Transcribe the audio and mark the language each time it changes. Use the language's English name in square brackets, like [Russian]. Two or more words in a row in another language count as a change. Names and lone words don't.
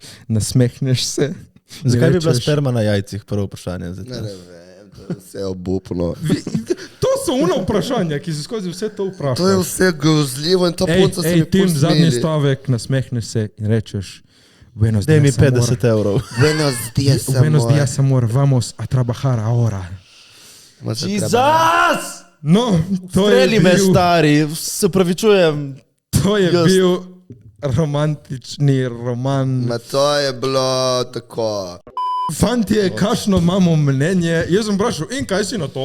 [Slovenian] Nasmehneš se. Zakaj bi bila sperma na jajcih, prvo vprašanje? Ne vem, to je vse obupno. To so una vprašanja, ki se skozi vse to To je vprašajo. vse grozljivo in ta punca se mi Tim, zadnji posmili. stavek, nasmehneš se in rečeš: Buenos Daj mi [Spanish] días, amor. [Slovenian] 50 evrov. [Spanish] Buenos dias, Buenos amor. días, amor, vamos a trabajar ahora. [Slovenian] Jezus! No, to je Streli me, bil, stari, se upravičujem. to je Jaz- bil romantični roman. Ma to je bilo tako. Fantje, kakšno imamo mnenje? Jaz sem vprašal, in kaj si na to?